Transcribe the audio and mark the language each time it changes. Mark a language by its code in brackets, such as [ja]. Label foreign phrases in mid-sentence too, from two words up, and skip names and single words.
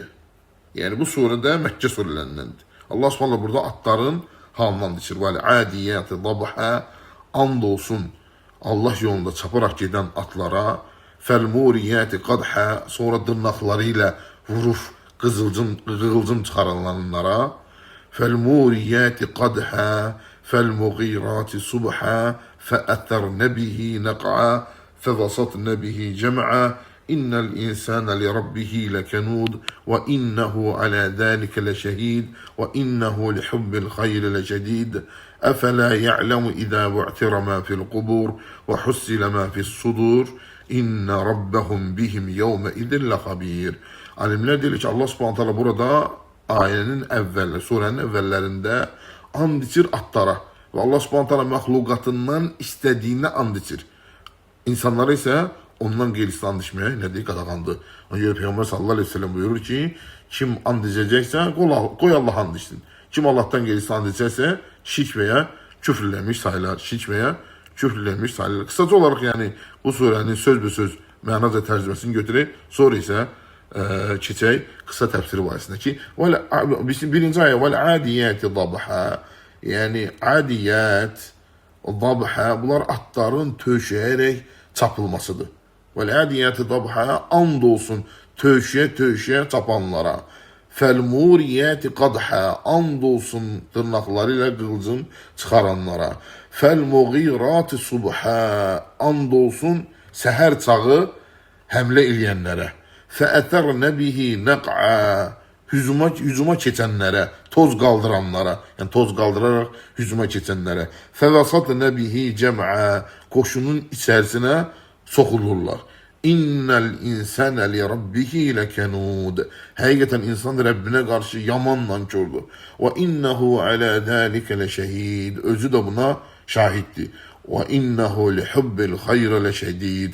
[az] Yəni bu surədə Məkkə surələrindəndir. Allah Subhanahu burada atların halına and içir. [ar] والعاديات ضبحا. [az] And olsun Allah yolunda çaparaq gedən atlara. [ar] فالموريات قدحا. [az] Sonra dırnaqları ilə vurub qığılcım çıxaranlara. [ar] فالموريات قدحا. فالمغيرات صبحا فأثرن به نقعا فوسطن به جمعا إن الإنسان لربه لكنود وإنه على ذلك لشهيد وإنه لحب الخير لشديد أفلا يعلم إذا بعثر ما في القبور وحصل ما في الصدور إن ربهم بهم يومئذ لخبير. [tr] Alimler diyor ki Allah [ar] سبحانه وتعالى [tr] burada ayenin evvel, surenin evvellerinde and içir atlara. [az] Ve Allah [ar] سبحانه وتعالى [az] məxluqatından istədiyinə and içir. [tr] İnsanlara ise ondan gerisi and içmeye ne diye qadağandı. Ona göre Peygamber [ar] صلى الله عليه وسلم [tr] buyurur ki, kim and içecekse koy Allah and içsin. Kim Allah'tan gerisi and içerse şirk veya küfürlenmiş sayılar. Şirk veya küfürlenmiş sayılar. [az] Kısaca olarak yani bu surenin sözbesöz mənaca tərcüməsini götürək. Sonra ise keçək qısa təfsiri barəsində ki, birinci ayə [ar] والعاديات ضبحا. [az] Yəni adiyyət, dabha bunlar atların töşəyərək çapılmasıdır. [ar] والعاديات ضبحا [az] and olsun töşəyə çapanlara. [ar] فالموريات قدحا [az] and olsun dırnaqları ilə qılcım çıxaranlara. [ar] فالمغيرات صبحا [az] and olsun səhər çağı həmlə eləyənlərə. [ar] فَأَثَرْنَ بِهِ نَقْعَا [az] hücuma keçənlərə, toz qaldıranlara, yəni toz qaldıraraq hücuma keçənlərə. [ar] فَوَسَطْنَ بِهِ جَمْعَا [az] qoşunun içərisinə soxulurlar. [ar] إن الإنسان لربه لكنود. [az] Həqiqətən insan Rəbbinə qarşı yaman nankördür. [ar] وإنه على ذلك لشهيد. [az] Özü də buna şahiddir. [ar] وإنه لحب الخير لشديد.